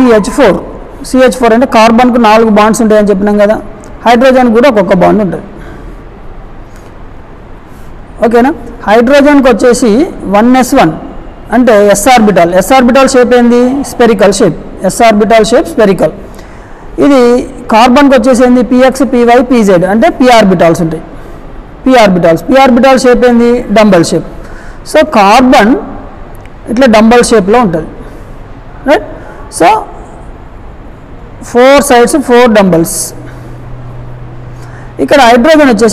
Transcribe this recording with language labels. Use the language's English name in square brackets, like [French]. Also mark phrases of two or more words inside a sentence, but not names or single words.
[Telugu] CH4 అంటే కార్బన్కు 4 బాండ్స్ ఉంటాయని చెప్పినాం కదా, హైడ్రోజన్ కూడా ఒక్కొక్క బాండ్ ఉంటుంది. ఓకేనా. హైడ్రోజన్కి వచ్చేసి 1s1 అంటే [English] s orbital. s orbital shape [Telugu] ఏంది, [English] spherical shape. s orbital shape spherical. [Telugu] ఇది కార్బన్కి వచ్చేసి ఏంది, px py pz అంటే p ఆర్బిటాల్స్ ఉంటాయి, [English] p orbital shape [Telugu] ఏంది, [English] dumbbell shape. [Telugu] సో కార్బన్ ఇట్లా [English] dumbbell shapeలో [Telugu] ఉంటుంది, రైట్. [English] So 4 sides 4 dumbbells. [Telugu] ఇక్కడ హైడ్రోజన్ వచ్చేసి ఇక్కడ అటాచ్ అవుతుంది.